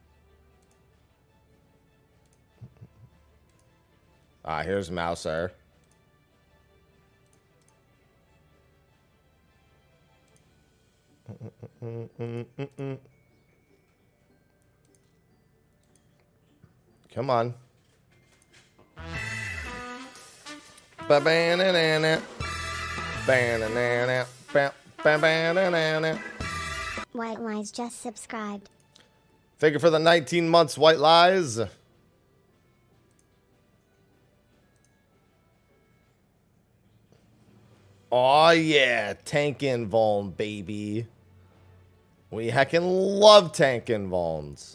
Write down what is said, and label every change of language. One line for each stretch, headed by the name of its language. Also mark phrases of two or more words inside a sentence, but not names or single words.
English: Ah, here's Mouser. Come on. Ba-ba-na-na-na. Ba-na-na-na. Ba-ba-na-na-na. White Lies just subscribed. Thank you for the 19 months, White Lies. Oh yeah, tank invuln, baby. We heckin' love tank invulns.